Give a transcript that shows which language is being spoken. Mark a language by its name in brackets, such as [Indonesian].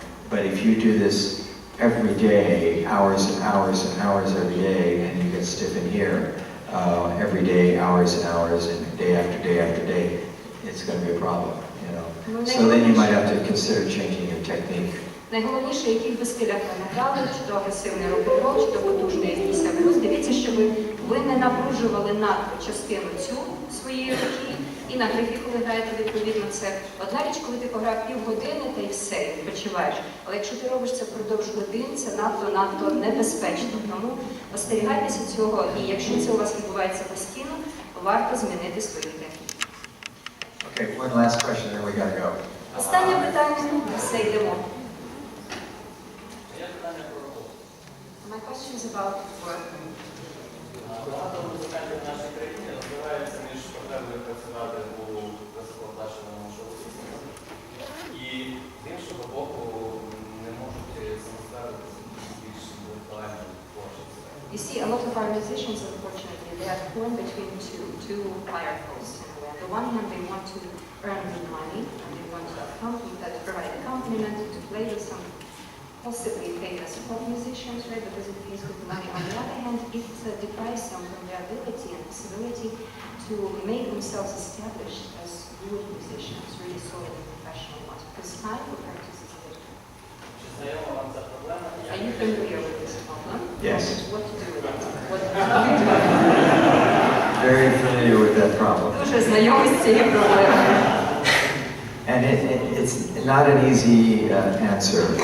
[English] but if you do this every day, hours and hours and hours every day, and you get stiff in here every day, hours and hours, and day after day after day, it's going to be a problem, you know. So then you might have to consider changing your technique. [Ukrainian] Найголовніше, яких би стилях ви не грали, чи то агресивний рок-н-рол, чи то потужний якийсь блюз, дивіться, щоб ви не напружували надто частину цю своєї руки, і на грифі, коли граєте, відповідно, це одна річ, коли ти пограв півгодини, та й все, відпочиваєш. Але якщо ти робиш це впродовж годин, це надто небезпечно. Тому остерігайтеся цього, і якщо це у вас відбувається постійно, варто змінити свою техніку. [English] Okay, one last question, then we gotta go. [Ukrainian] Останнє питання, все, йдемо. [English] My question is about work. [Ukrainian] Багато музикантів в нашій країні розвиваються між потребою працювати у високооплачуваному шоу-бізнесі і з іншого боку не можуть самоствердитися більш інтелектуальним творчістю. [English] You see, a lot of our musicians, unfortunately, they are torn between two fire posts. On the one hand, they want to earn good money, and they want to provide accompaniment, to play with some possibly famous pop musicians, right, because it pays good money. On the other hand, it deprives them from their ability and possibility to make themselves established as good musicians, really solid and professional ones, because time for practice is limited. [Ukrainian] Чи знайома вам ця проблема? [English] Are you familiar with this problem? Yes. What to do with it? What do you do? Very familiar with that problem. Дуже знайомий з цією проблемою. And it's not an easy answer.